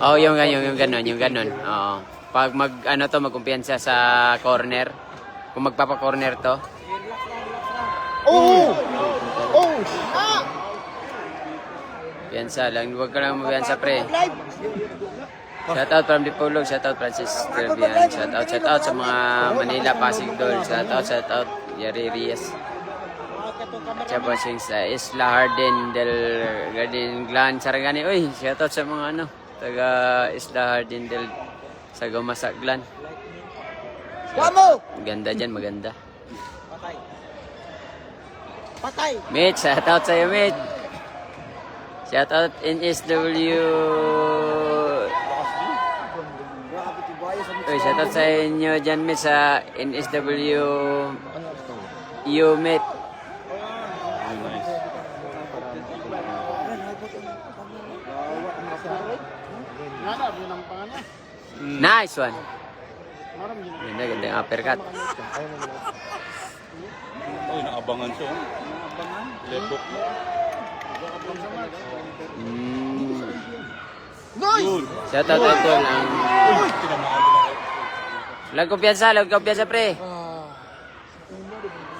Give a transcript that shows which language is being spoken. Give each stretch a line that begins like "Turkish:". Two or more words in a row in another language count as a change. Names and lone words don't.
Filipino: Oh, yung ganon. Oo. Pag magkumpiyansa sa corner. Kung magpapa-corner to. Oh! Piyansa lang. Huwag ka lang mabiyansa, pre.
English: Shout out from Dipolog. Shout out
Filipino: Francis Trevian.
English: Shout out
Filipino: sa mga Manila Pasig Dol.
English: Shout out Yari Reyes.
Filipino: Chabosing sa Isla Hardin del Garden Glan Sarangani. Uy,
English: shout out
Filipino: sa mga taga Isla Hardin del Sagomasa Glan. Maganda dyan, maganda. Patay. Mitch,
English: shout out
Filipino: sa'yo, Mitch.
English: Shout out NSW.
Filipino: Uy,
English: shout out
Filipino: sa inyo dyan, Mitch, sa NSW Umit.
English: Nice one.
Filipino: Ganda uppercut. Ay, naabangan siya. Lebok.
English: Nice! Shout out
Filipino: ito lang. Lag kumpiyansa, pre.